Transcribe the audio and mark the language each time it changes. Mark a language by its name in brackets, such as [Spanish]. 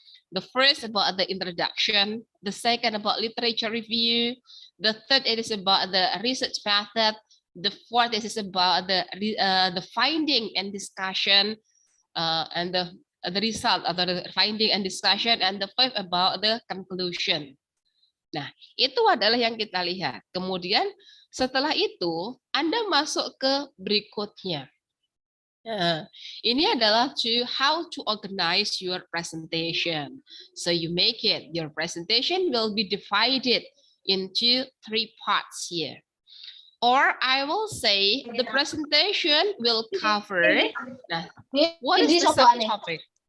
[English] The first about the introduction, the second about literature review, the third it is about the research method, the fourth is about the finding and discussion, and the result atau the finding and discussion, and the fifth about the conclusion. [Indonesian] Nah, itu adalah yang kita lihat. Kemudian setelah itu Anda masuk ke berikutnya. [English] Nah, [Indonesian] ini adalah [English] how to organize your presentation. So you make it. Your presentation will be divided into 3 parts here. Or I will say the presentation will cover. Nah, what is the subtopic?